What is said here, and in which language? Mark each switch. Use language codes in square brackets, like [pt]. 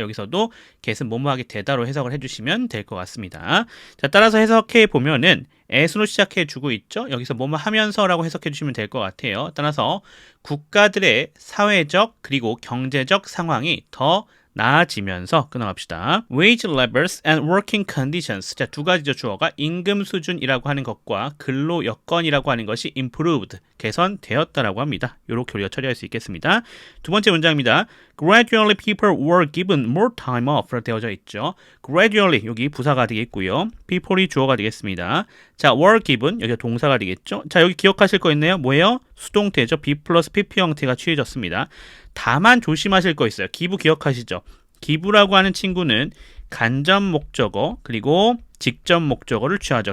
[ko] 여기서도 get은 뭐뭐하기 되다로 해석을 해주시면 될 것 같습니다. 자, 따라서 해석해 보면은 as로 시작해 주고 있죠. 여기서 뭐뭐 하면서라고 해석해 주시면 될 것 같아요. 따라서 국가들의 사회적 그리고 경제적 상황이 더 나아지면서 끊어갑시다. [en] Wage levels and working conditions. [ko] 자, 두 가지죠. 주어가 임금 수준이라고 하는 것과 근로 여건이라고 하는 것이 improved. 개선되었다라고 합니다. 이렇게 우리가 처리할 수 있겠습니다. 두 번째 문장입니다. [en] Gradually people were given more time off. [ko] 되어져 있죠. Gradually 여기 부사가 되겠고요. people이 주어가 되겠습니다. 자, were given 여기가 동사가 되겠죠. 자, 여기 기억하실 거 있네요. 뭐예요? 수동태죠. be 플러스 pp 형태가 취해졌습니다. 다만 조심하실 거 있어요. 기부 기억하시죠? 기부라고 하는 친구는 간접 목적어 그리고 직접 목적어를 취하죠.